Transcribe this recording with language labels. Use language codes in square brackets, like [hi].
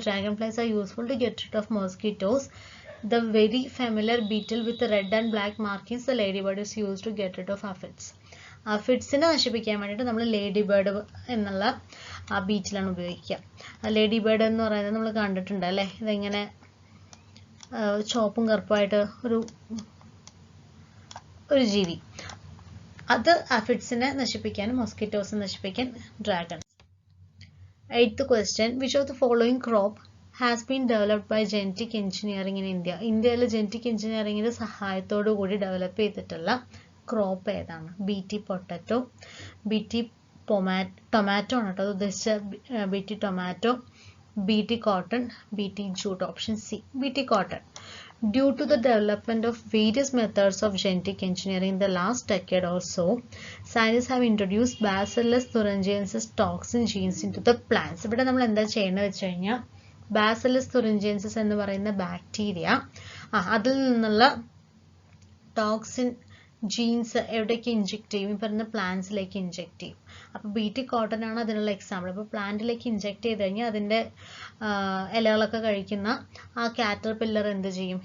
[en] Dragon flies are useful to get rid of mosquitoes. The very familiar beetle with red and black markings, the ladybird, is used to get rid of aphids. [ml] അഫിഡ്സിനെ നശിപ്പിക്കാൻ വേണ്ടിയിട്ട് നമ്മൾ lady bird എന്നുള്ള ആ ബീറ്റിലാണ് ഉപയോഗിക്കുക. Lady bird എന്ന് പറയുന്നത് നമ്മൾ കണ്ടിട്ടുണ്ട് അല്ലേ. ഇതെങ്ങനെ ചുവപ്പും കറുപ്പായിട്ട് ഒരു ജീവി. അത് അഫിഡ്സിനെ നശിപ്പിക്കാനും മോസ്കിറ്റോസ് നശിപ്പിക്കാൻ dragon. [en] 8th question, which of the following crop has been developed by genetic engineering in India? [ml] ഇന്ത്യയിൽ ജനറ്റിക് എഞ്ചിനീയറിംഗിന്റെ സഹായത്തോടു കൂടി ഡെവലപ്പ് ചെയ്തിട്ടുള്ള ക്രോപ്പ് ഏതാണ്? BT പൊട്ടറ്റോ, BT ടൊമാറ്റോ ആണ് കേട്ടോ ഉദ്ദേശിച്ച. [en] BT tomato, BT cotton, BT jute. Option C, BT cotton. Due to the development of various methods of genetic engineering in the last decade or so, scientists have introduced Bacillus thuringiensis toxin genes into the plants. [ml] ഇവിടെ നമ്മൾ എന്താ ചെയ്യുന്നത് വെച്ച് കഴിഞ്ഞാൽ Bacillus thuringiensis എന്ന് പറയുന്ന bacteria അതിൽ നിന്നുള്ള ടോക്സിൻ ജീൻസ് എവിടേക്ക് ഇഞ്ചെക്ട് ചെയ്യും? ഈ പറയുന്ന പ്ലാന്റ്സിലേക്ക് ഇഞ്ചെക്ട് ചെയ്യും. അപ്പോൾ BT കോട്ടൺ ആണ് അതിനുള്ള എക്സാമ്പിൾ. അപ്പോൾ പ്ലാന്റിലേക്ക് ഇഞ്ചെക്ട് ചെയ്ത് കഴിഞ്ഞാൽ അതിൻ്റെ ഇലകളൊക്കെ കഴിക്കുന്ന ആ കാറ്റർപില്ലർ എന്ത് ചെയ്യും?